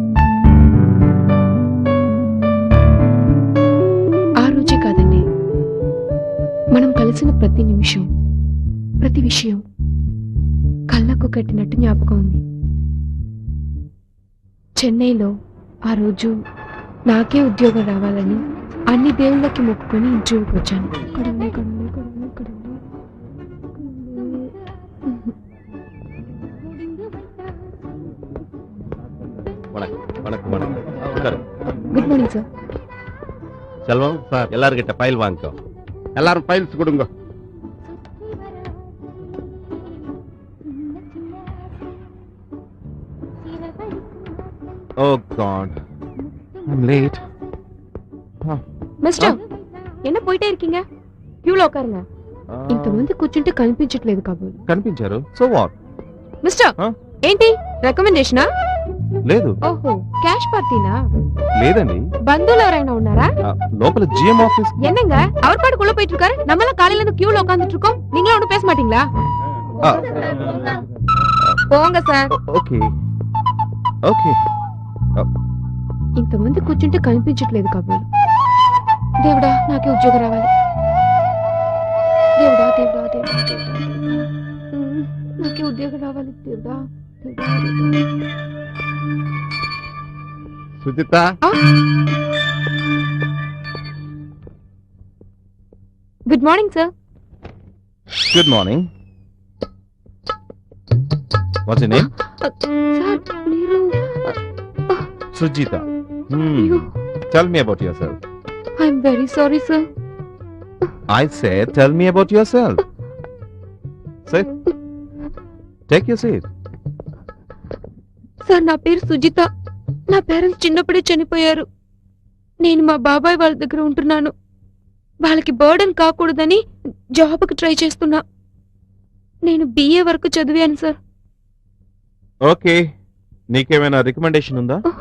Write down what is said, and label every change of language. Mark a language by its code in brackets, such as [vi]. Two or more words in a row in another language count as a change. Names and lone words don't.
[te] ఆ రోజే కాదండి, మనం కలిసిన ప్రతి నిమిషం, ప్రతి విషయం కళ్ళకు కట్టినట్టు జ్ఞాపకం ఉంది. చెన్నైలో ఆ రోజు నాకే ఉద్యోగం రావాలని అన్ని దేవుళ్ళకి మొక్కుకొని ఇంటర్వ్యూకి వచ్చాను. [ta] கடவுளே, கடவுளே, கடவுளே, கடவுளே. வணக்கம் வணக்கம் உட்காரு. [en] Good morning sir. [ta] செல்வம் சார் எல்லாருக்கிட்ட ஃபைல் வாங்கிக்கோ. எல்லாரும் ஃபைல்ஸ் கொடுங்க. [en] Oh God, I'm late. [ta] మిస్టర్ என்ன போயிட்டே இருக்கீங்க? க்யூல உக்காருங்க. [te] ఇంతమంది కూర్చుంటే కనిపించట్లేదు కాబోలు. కనిపించారు, [en] so what? [te] మిస్టర్ Huh? ఏంటి రికమెండేషనా? లేదు, ఓహో, క్యాష్ పార్టీనా? లేదండి. బంధువులు ఎవరైనా ఉన్నారా? లోపల జిఎం ఆఫీస్. [ta] என்னங்க அவர் பாட்டுக்குள்ள போயிட்டு இருக்காரு, நம்மள காலையில இருந்து கியூல உட்கார்ந்துட்டு இருக்கோம், நீங்களும் ஒன்னும் பேச மாட்டீங்களா? போங்க சார். [en] okay okay. [te] ఇంతమంది కూర్చుంటే కనిపించట్లేదు కాబోలు. దేవుడా నాకే ఉద్యోగం రావాలి. దేవుడా దేవుడా దేవుడా దేవుడా, నాకే ఉద్యోగం రావాలి. దేవుడా దేవుడా దేవుడా. சுஜிதா, [en] Good morning sir. Good morning. What's your name? [te] సార్ మీరు సుజిత. అయ్యో, [en] Tell me about yourself. I'm very sorry sir. I said tell me about yourself. Sit. Take your seat. [te] సార్ నా పేరు సుజిత. నా పేరెంట్స్ చిన్నప్పుడే చనిపోయారు. నేను మా బాబాయ్ వాళ్ళ దగ్గర ఉంటున్నాను. వాళ్ళకి బర్డెన్ కాకూడదని జాబ్కి ట్రై చేస్తున్నా. నేను BA వరకు చదివాను సార్. ఓకే, నీకేమైనా రికమెండేషన్ ఉందా?